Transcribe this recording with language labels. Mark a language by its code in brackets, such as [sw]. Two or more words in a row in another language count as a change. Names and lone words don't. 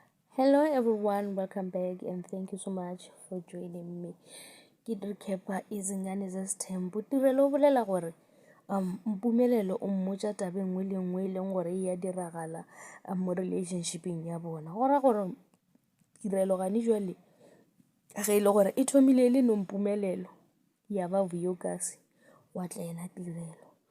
[en] Hello everyone, welcome back and thank you so much for joining me. [nso] Ke recapa izingane zesithembu. Tirelo o bolela gore Mpumelelo o mmotsa taba nngwe le nngwe e leng gore e ya diragala mo relationshipeng ya bona. Go ra gore Tirelo gane jwale ge e le gore e thomile le no Mpumelelo ya ba Vuyokazi wa tla ena Tirelo.